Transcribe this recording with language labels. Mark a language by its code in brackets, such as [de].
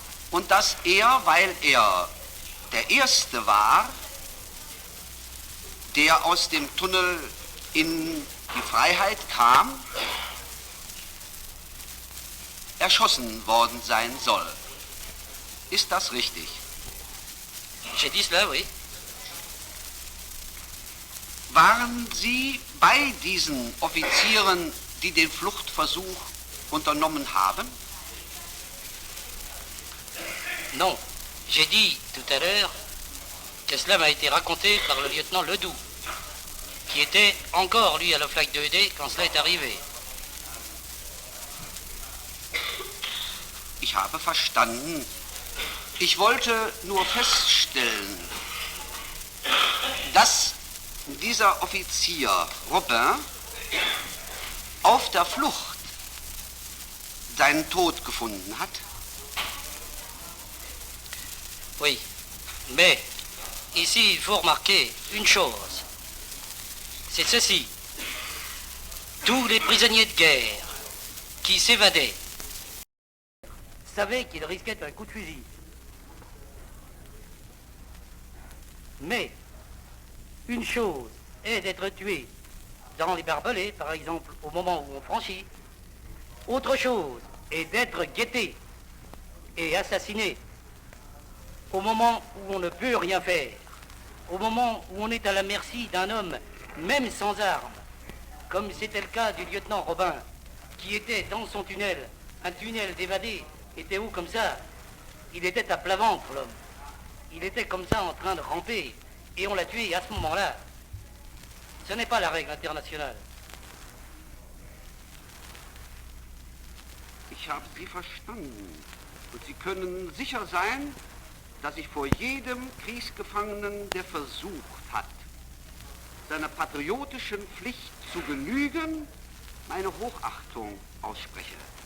[de] und dass er, weil er der Erste war, der aus dem Tunnel in die Freiheit kam, erschossen worden sein soll. Ist das richtig? [fr] J'ai dit cela, oui. [de] Waren Sie bei diesen Offizieren, die den Fluchtversuch unternommen haben? [fr] Non, j'ai dit tout à l'heure que cela m'a été raconté par le lieutenant Ledoux, qui était encore, lui, à la flaque 2D quand cela est arrivé. [de] Ich habe verstanden. Ich wollte nur feststellen, dass dieser Offizier Robin auf der Flucht seinen Tod gefunden hat. [fr] Oui, mais ici il faut remarquer une chose. C'est ceci. Tous les prisonniers de guerre qui s'évadaient savaient qu'ils risquaient un coup de fusil. Mais une chose est d'être tué dans les barbelés, par exemple, au moment où on franchit. Autre chose est d'être guetté et assassiné au moment où on ne peut rien faire, au moment où on est à la merci d'un homme, même sans armes, comme c'était le cas du lieutenant Robin, qui était dans son tunnel, un tunnel d'évadé, était haut comme ça, il était à plat ventre, l'homme. Il était comme ça en train de ramper, et on l'a tué à ce moment-là. Ce n'est pas la règle internationale. [de] Ich habe Sie verstanden. Und Sie können sicher sein, dass ich vor jedem Kriegsgefangenen, der versucht hat, seiner patriotischen Pflicht zu genügen, meine Hochachtung ausspreche.